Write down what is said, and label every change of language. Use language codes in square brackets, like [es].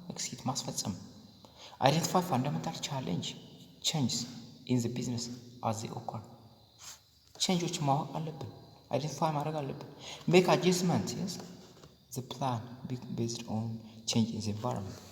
[en] execute ማስፈጸም። identify fundamental changes in the business as they occur. [am] ቼንጆች ማወቅ አለብን፣ አይደንቲፋይ ማድረግ አለብን። [en] make adjustment. yes the plan be based on change in the environment.